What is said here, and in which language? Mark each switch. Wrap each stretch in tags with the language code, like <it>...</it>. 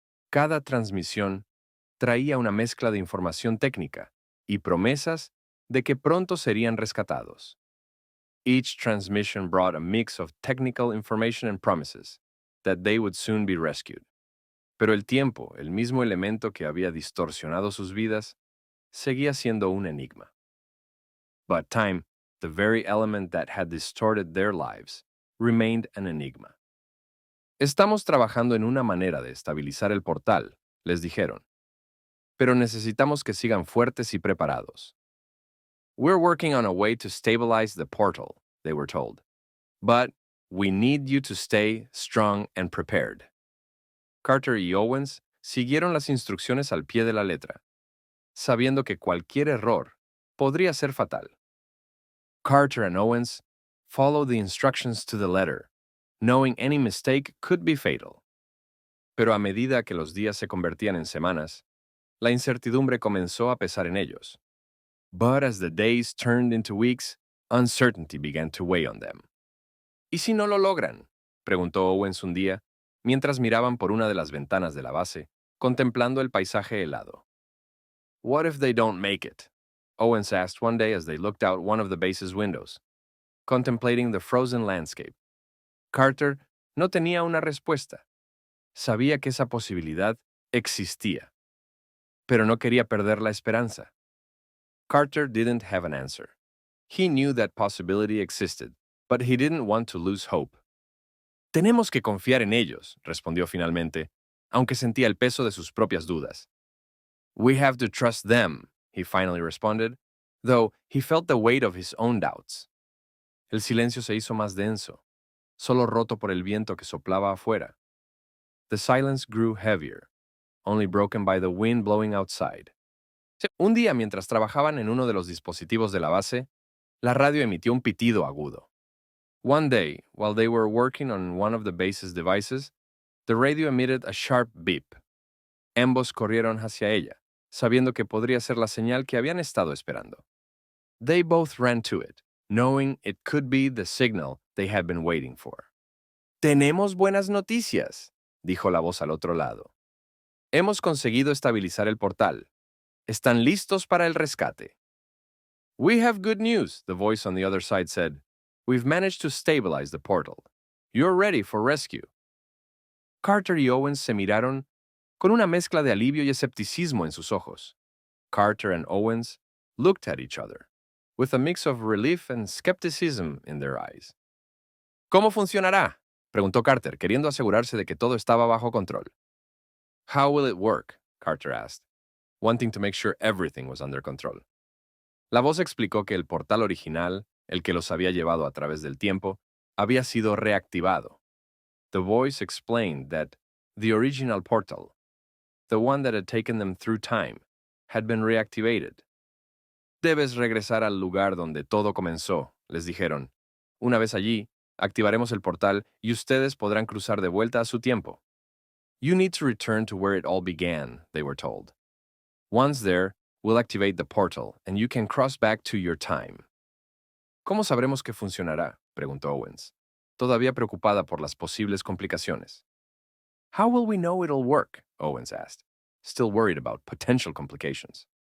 <es>Cada transmisión traía una mezcla de información técnica y promesas de que pronto serían rescatados.</es> <en>Each transmission brought a mix of technical information and promises that they would soon be rescued.</en> <es>Pero el tiempo, el mismo elemento que había distorsionado sus vidas, seguía siendo un enigma.</es> <en>But time, the very element that had distorted their lives, remained an enigma.</en> <es>Estamos trabajando en una manera de estabilizar el portal, les dijeron. Pero necesitamos que sigan fuertes y preparados.</es> <en>We're working on a way to stabilize the portal, they were told. But we need you to stay strong and prepared.</en> <es>Carter y Owens siguieron las instrucciones al pie de la letra, sabiendo que cualquier error podría ser fatal.</es> <en>Carter and Owens followed the instructions to the letter, knowing any mistake could be fatal.</en> <es>Pero a medida que los días se convertían en semanas, la incertidumbre comenzó a pesar en ellos.</es> <en>But as the days turned into weeks, uncertainty began to weigh on them.</en> <es>¿Y si no lo logran?, preguntó Owens un día, mientras miraban por una de las ventanas de la base, contemplando el paisaje helado.</es> <en>What if they don't make it? Owens asked one day as they looked out one of the base's windows, contemplating the frozen landscape.</en> <es>Carter no tenía una respuesta. Sabía que esa posibilidad existía, pero no quería perder la esperanza.</es> <en>Carter didn't have an answer. He knew that possibility existed, but he didn't want to lose hope.</en> <es>Tenemos que confiar en ellos, respondió finalmente, aunque sentía el peso de sus propias dudas.</es> <en>We have to trust them, he finally responded, though he felt the weight of his own doubts.</en> <es>El silencio se hizo más denso, solo roto por el viento que soplaba afuera.</es> <en>The silence grew heavier, only broken by the wind blowing outside.</en> <es>Un día, mientras trabajaban en uno de los dispositivos de la base, la radio emitió un pitido agudo.</es> <en>One day, while they were working on one of the base's devices, the radio emitted a sharp beep.</en> <es>Ambos corrieron hacia ella, sabiendo que podría ser la señal que habían estado esperando.</es> <en>They both ran to it, knowing it could be the signal they had been waiting for.</en> <es>Tenemos buenas noticias, dijo la voz al otro lado. Hemos conseguido estabilizar el portal. ¿Están listos para el rescate?</es> <en>We have good news, the voice on the other side said. We've managed to stabilize the portal. You're ready for rescue.</en> <es>Carter y Owens se miraron con una mezcla de alivio y escepticismo en sus ojos.</es> <en>Carter and Owens looked at each other, with a mix of relief and skepticism in their eyes.</en> <es>¿Cómo funcionará?, preguntó Carter, queriendo asegurarse de que todo estaba bajo control.</es> <en>How will it work?, Carter asked, wanting to make sure everything was under control.</en> <es>La voz explicó que el portal original, el que los había llevado a través del tiempo, había sido reactivado.</es> <en>The voice explained that the original portal, the one that had taken them through time, had been reactivated.</en> <es>Debes regresar al lugar donde todo comenzó, les dijeron. Una vez allí, activaremos el portal y ustedes podrán cruzar de vuelta a su tiempo.</es> <en>You need to return to where it all began, they were told. Once there, we'll activate the portal and you can cross back to your time.</en> <es>¿Cómo sabremos que funcionará?, preguntó Owens, todavía preocupada por las posibles complicaciones.</es> <en>How will we know it'll work?, Owens asked, still worried about potential complications.</en>